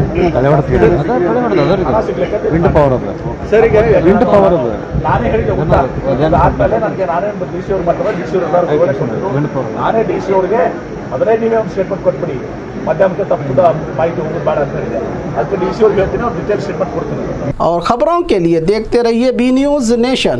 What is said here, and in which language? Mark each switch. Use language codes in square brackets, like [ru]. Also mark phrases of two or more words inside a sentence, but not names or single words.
[kn] ಸರ್, ಈಗ [en] wind power [kn] ಅದು ನಾನೇ ಹೇಳಿದೆ ಆದ್ಮೇಲೆ ನನಗೆ ನಾನೇ ಡಿ ಸಿ ಅವ್ರು ಮಾಡ್ತಾರೆ. ಡಿ ಸಿ ಅವ್ರು ಎಲ್ಲರೂ ನಾನೇ ಡಿ ಸಿ ಅವ್ರಿಗೆ ಅದನ್ನೇ ನೀವೇ ಒಂದು ಸ್ಟೇಟ್ಮೆಂಟ್ ಕೊಟ್ಬಿಡಿ. ಮಧ್ಯಮಕ್ಕೆ ತಪ್ಪದ ಮಾಹಿತಿ ಹೋಗೋದು ಬೇಡ ಅಂತ ಹೇಳಿದೆ. ಅದಕ್ಕೆ ಡಿ ಸಿ ಅವ್ರಿಗೆ ಹೇಳ್ತೀನಿ, ಅವ್ರು [en] detail statement [kn] ಕೊಡ್ತೀನಿ. [hi] और खबरों के लिए देखते रहिए बी न्यूज़ नेशन।